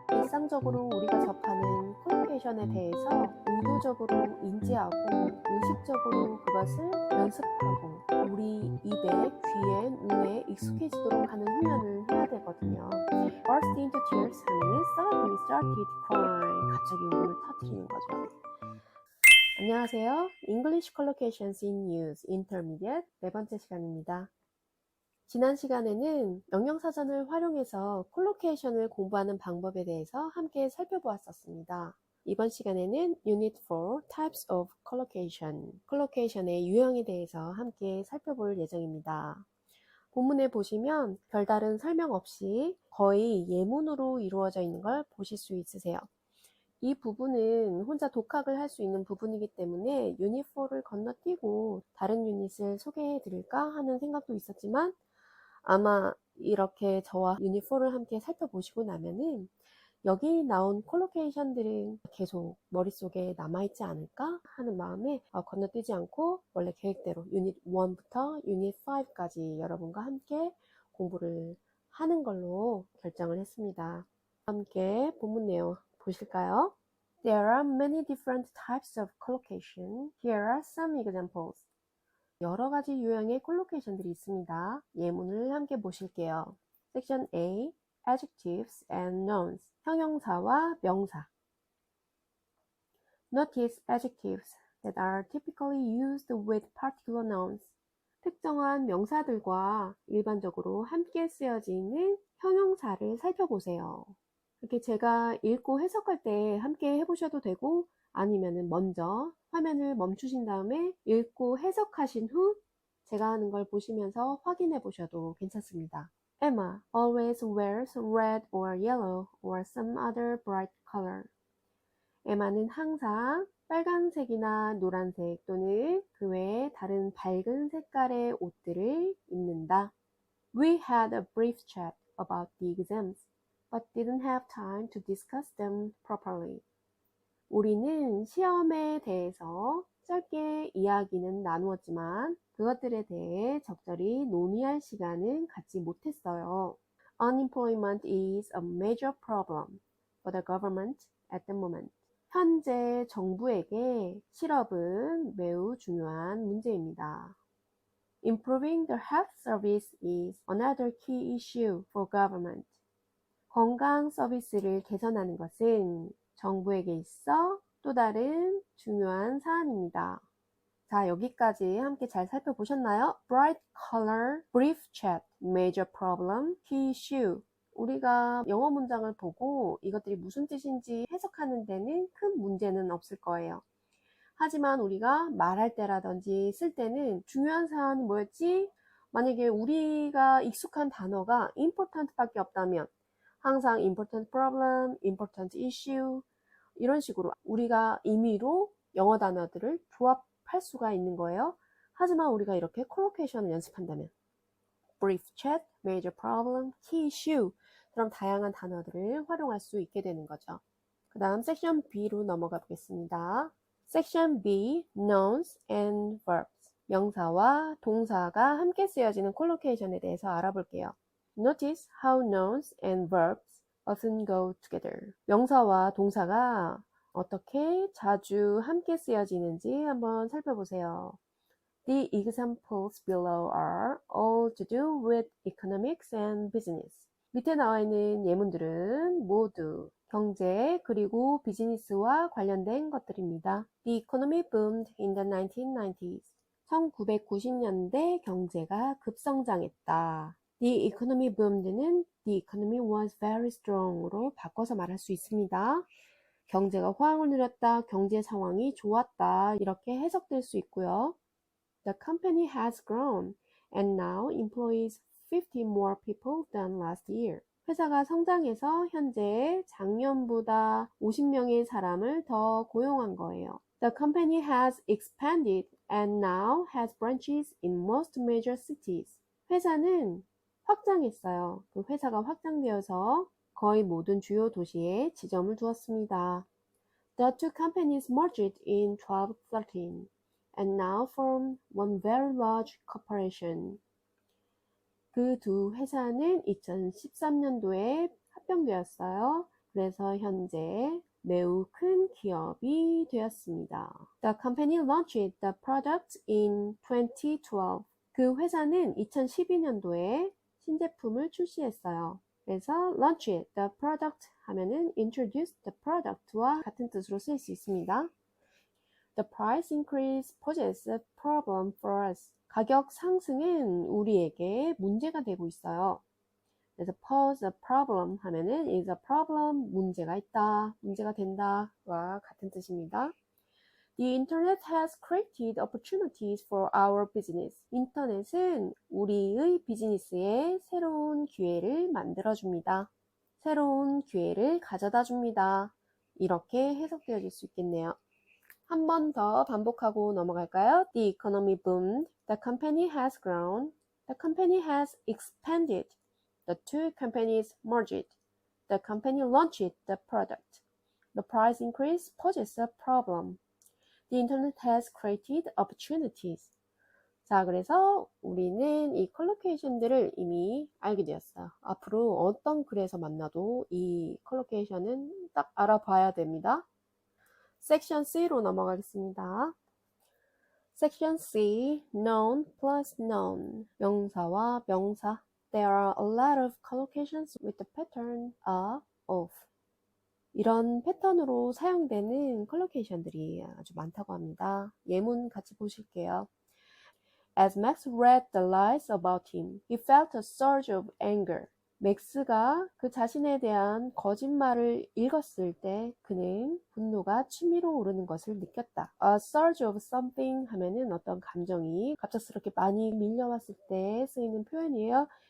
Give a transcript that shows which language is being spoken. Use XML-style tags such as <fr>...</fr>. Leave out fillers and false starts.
<ko>일반적으로 우리가 접하는 콜로케이션에 대해서 의도적으로 인지하고 의식적으로 그것을 연습하고 우리 입에, 귀에, 눈에 익숙해지도록 하는 훈련을 해야 되거든요.</ko> <en>Burst into tears</en> <ko>하면은</ko> <en>suddenly started crying.</en> <ko>갑자기 울음을 터뜨리는 거죠. 안녕하세요.</ko> <en>English Collocations in Use Intermediate</en> <ko>네 번째 시간입니다. 지난 시간에는 명령사전을 활용해서 콜로케이션을 공부하는 방법에 대해서 함께 살펴보았었습니다. 이번 시간에는</ko> <en>Unit 4 Types of Collocation,</en> <ko>콜로케이션의 유형에 대해서 함께 살펴볼 예정입니다. 본문에 보시면 별다른 설명 없이 거의 예문으로 이루어져 있는 걸 보실 수 있으세요. 이 부분은 혼자 독학을 할 수 있는 부분이기 때문에 유닛 4를 건너뛰고 다른 유닛을 소개해 드릴까 하는 생각도 있었지만 아마 이렇게 저와 유닛 4를 함께 살펴보시고 나면은 여기 나온 콜로케이션들은 계속 머릿속에 남아있지 않을까 하는 마음에 건너뛰지 않고 원래 계획대로 유닛 1부터 유닛 5까지 여러분과 함께 공부를 하는 걸로 결정을 했습니다. 함께 본문 내용 보실까요?</ko> <en>There are many different types of collocation. Here are some examples.</en> <ko>여러 가지 유형의 콜로케이션들이 있습니다. 예문을 함께 보실게요.</ko> <en>Section A, Adjectives and Nouns,</en> <ko>형용사와 명사.</ko> <en>Notice adjectives that are typically used with particular nouns.</en> <ko>특정한 명사들과 일반적으로 함께 쓰여지는 형용사를 살펴보세요. 이렇게 제가 읽고 해석할 때 함께 해보셔도 되고 아니면은 먼저 화면을 멈추신 다음에 읽고 해석하신 후 제가 하는 걸 보시면서 확인해 보셔도 괜찮습니다.</ko> <en>Emma always wears red or yellow or some other bright color.</en> <ko>에마는 항상 빨간색이나 노란색 또는 그 외에 다른 밝은 색깔의 옷들을 입는다.</ko> <en>We had a brief chat about the exams, but didn't have time to discuss them properly.</en> <ko>우리는 시험에 대해서 짧게 이야기는 나누었지만 그것들에 대해 적절히 논의할 시간은 갖지 못했어요.</ko> <en>Unemployment is a major problem for the government at the moment.</en> <ko>현재 정부에게 실업은 매우 중요한 문제입니다.</ko> <en>Improving the health service is another key issue for government.</en> <ko>건강 서비스를 개선하는 것은 정부에게 있어 또 다른 중요한 사안입니다. 자, 여기까지 함께 잘 살펴보셨나요?</ko> <en>Bright color, brief chat, major problem, key issue.</en> <ko>우리가 영어 문장을 보고 이것들이 무슨 뜻인지 해석하는 데는 큰 문제는 없을 거예요. 하지만 우리가 말할 때라든지 쓸 때는 중요한 사안이 뭐였지? 만약에 우리가 익숙한 단어가 important 밖에 없다면 항상</ko> <en>important problem, important issue</en> <ko>이런 식으로 우리가 임의로 영어 단어들을 조합할 수가 있는 거예요. 하지만 우리가 이렇게 콜로케이션을 연습한다면</ko> <en>brief chat, major problem, key issue</en> <ko>그런 다양한 단어들을 활용할 수 있게 되는 거죠. 그 다음 섹션 B로 넘어가 보겠습니다.</ko> <en>섹션 B, nouns and verbs.</en> <ko>명사와 동사가 함께 쓰여지는 콜로케이션에 대해서 알아볼게요.</ko> <en>Notice how nouns and verbs often go together.</en> <ko>명사와 동사가 어떻게 자주 함께 쓰여지는지 한번 살펴보세요.</ko> <en>The examples below are all to do with economics and business.</en> <ko>밑에 나와 있는 예문들은 모두 경제 그리고 비즈니스와 관련된 것들입니다.</ko> <en>The economy boomed in the 1990s.</en> <ko>1990년대 경제가 급성장했다.</ko> <en>The economy boomed는 the economy was very strong으로</en> <ko>바꿔서 말할 수 있습니다. 경제가 호황을 누렸다, 경제 상황이 좋았다 이렇게 해석될 수 있고요.</ko> <en>The company has grown and now employs 50 more people than last year.</en> <ko>회사가 성장해서 현재 작년보다 50명의 사람을 더 고용한 거예요.</ko> <en>The company has expanded and now has branches in most major cities.</en> <ko>회사는 확장했어요. 그 회사가 확장되어서 거의 모든 주요 도시에 지점을 두었습니다.</ko> <en>The two companies merged in 1213 and now form one very large corporation.</en> <ko>그 두 회사는 2013년도에 합병되었어요. 그래서 현재 매우 큰 기업이 되었습니다.</ko> <en>The company launched the product in 2012.</en> <ko>그 회사는 2012년도에 신제품을 출시했어요. 그래서</ko> <en>launch the product</en> <ko>하면은</ko> <en>introduce the product</en> <ko>와 같은 뜻으로 쓸 수 있습니다.</ko> <en>The price increase poses a problem for us.</en> <ko>가격 상승은 우리에게 문제가 되고 있어요. 그래서</ko> <en>pose a problem</en> <ko>하면은</ko> <en>is a problem,</en> <ko>문제가 있다, 문제가 된다와 같은 뜻입니다.</ko> <en>The internet has created opportunities for our business.</en> <ko>인터넷은 우리의 비즈니스에 새로운 기회를 만들어줍니다. 새로운 기회를 가져다 줍니다. 이렇게 해석되어질 수 있겠네요. 한 번 더 반복하고 넘어갈까요?</ko> <en>The economy boomed. The company has grown. The company has expanded. The two companies merged. The company launched the product. The price increase poses a problem. The internet has created opportunities.</en> <ko>자, 그래서 우리는 이 컬로케이션들을 이미 알게 되었어요. 앞으로 어떤 글에서 만나도 이 컬로케이션은 딱 알아봐야 됩니다. 섹션 C로 넘어가겠습니다.</ko> <en>섹션 C, noun plus noun.</en> <ko>명사와 명사.</ko> <en>There are a lot of collocations with the pattern a, of.</en> <ko>이런 패턴으로 사용되는 컬로케이션들이 아주 많다고 합니다. 예문 같이 보실게요.</ko> <en>As Max read the lies about him, he felt a surge of anger.</en> <ko>맥스가 그 자신에 대한 거짓말을 읽었을 때 그는 분노가 치밀어 오르는 것을 느꼈다.</ko> <en>A surge of something</en> <ko>하면은 어떤 감정이 갑작스럽게 많이 밀려왔을 때 쓰이는 표현이에요.</ko>